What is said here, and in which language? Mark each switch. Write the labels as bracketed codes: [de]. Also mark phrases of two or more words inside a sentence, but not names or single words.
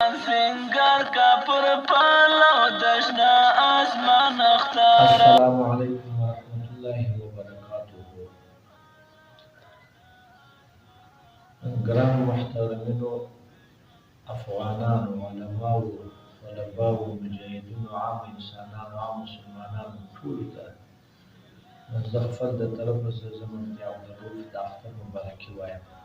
[ar] سنگار کا پر پالا دشنا آسمان اختارا. السلام علیکم ورحمۃ اللہ وبرکاتہ. [ps] ګرانو محترمینو افغانانو، علماو، طلباو، مجاهدینو، عام انسانانو، عام مسلمانانو ټولو ته زه خپل د طرفه زموږ د عبدالرؤف د اختر مبارکي وایم.